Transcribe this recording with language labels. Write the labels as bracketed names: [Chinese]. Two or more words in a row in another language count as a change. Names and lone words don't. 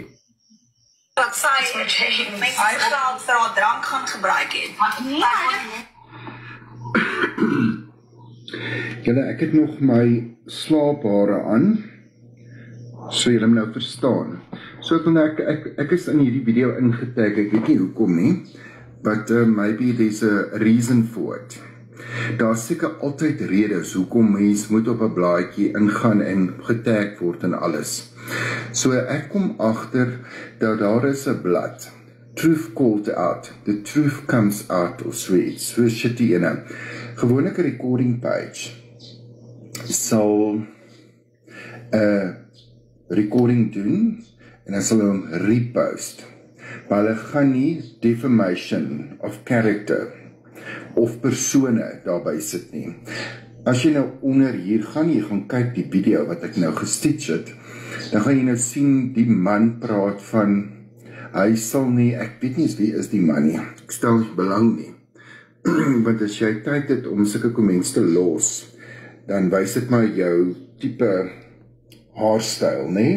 [Afrikaans] Dat sy geld vir haar drank gaan gebruik het. Julle, ek het nog my slaaphare aan, so julle nou verstaan. So ek is in hierdie video ingetag, ek weet nie hoekom nie, [English] but maybe there's a reason for it. [Afrikaans] Daar seker altyd redes hoekom mens moet op 'n blaadjie ingaan en getag word en alles. So ek kom agter dat daar is 'n blad, Truth Called Out, The Truth Comes Out, of zoiets, so shitty ene. Gewoonlik 'n [English] recording page [Afrikaans] sal 'n recording doen en dan sal hom repost. Maar hulle gaan nie [English] defamation of character [Afrikaans] of persone daarby sit nie. As jy nou onder hier gaan, jy gaan kyk die video wat ek nou gestitch het, dan gaan jy nou sien die man praat van, hy sal nie, ek weet nie eens wie is die man nie, ek stel nie belang nie, want as jy tyd het om sulke comments te los, dan wys dit maar jou type haarstyl, nee?